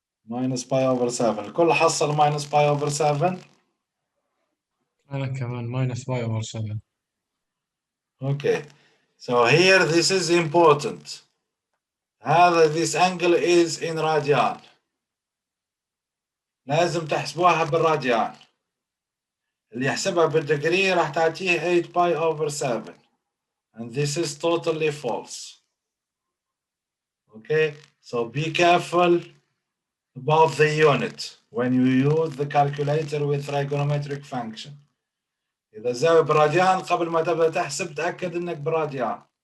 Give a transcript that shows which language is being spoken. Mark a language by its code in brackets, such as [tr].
[ar] minus pi over 7 الكل حصل minus pi over 7. أنا كمان minus pi over 7. [en] Okay, so here this is important. this angle is in radian. [ar] لازم تحسبوها بالراديان. اللي يحسبها بالدجري راح تعطيه 8 pi over 7. [en] And this is totally false. Okay, so be careful about the unit when you use the calculator with trigonometric function. [ar] إذا الزاوية براديان قبل ما تبدأ تحسب تأكد إنك براديان.